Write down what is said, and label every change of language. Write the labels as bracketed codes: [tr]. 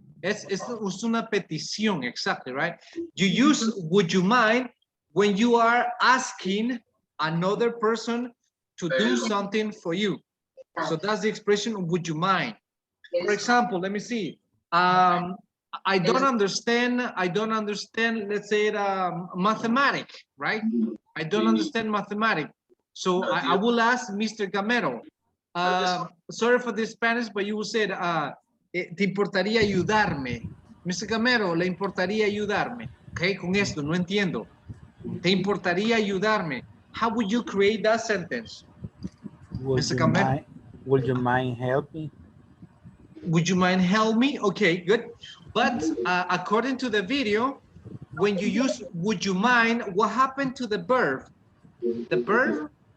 [es] Es una petición, [en] exactly, right? You use would you mind when you are asking another person to do something for you. So that's the expression would you mind. For example, let me see. I don't understand, let's say mathematics, right? I don't understand mathematics. So I will ask Mr. Gamero, sorry for the Spanish, but you will say, [es] ¿te importaría ayudarme? [en] Mr. [es] Gamero, ¿le importaría ayudarme? Okay, con esto, no entiendo. ¿Te importaría ayudarme? [en] How would you create that sentence? Mr. Gamero? Would you mind helping? Would you mind help me? Okay, good. But according to the video, when you use would you mind, what happened to the verb? The verb?